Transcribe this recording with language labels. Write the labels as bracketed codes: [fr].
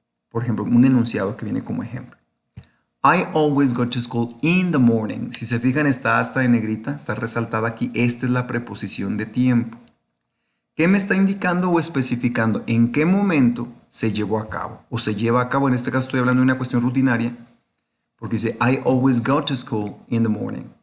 [es] Por ejemplo, un enunciado que viene como ejemplo. [en] I always go to school in the morning. [es] Si se fijan, está hasta en negrita, está resaltada aquí. Esta es la preposición de tiempo. ¿Qué me está indicando o especificando en qué momento se llevó a cabo? O se lleva a cabo, en este caso estoy hablando de una cuestión rutinaria, porque dice [en] I always go to school in the morning.